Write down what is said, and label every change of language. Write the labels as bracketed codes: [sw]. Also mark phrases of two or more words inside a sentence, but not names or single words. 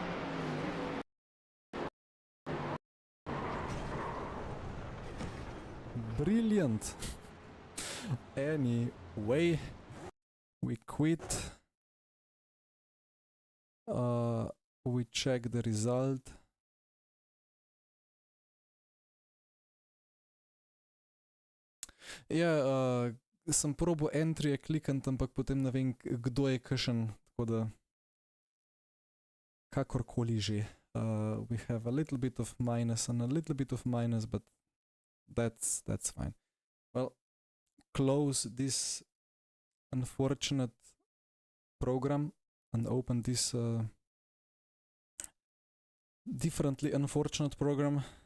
[en] Brilliant. Anyway, we quit. We check the result. [sl] Ja, sem probo entry klikant, ampak potem ne vem, kdo je kakšen, tako da kakorkoli že. [en] We have a little bit of minus and a little bit of minus, but that's fine. Well, close this unfortunate program and open this differently unfortunate program.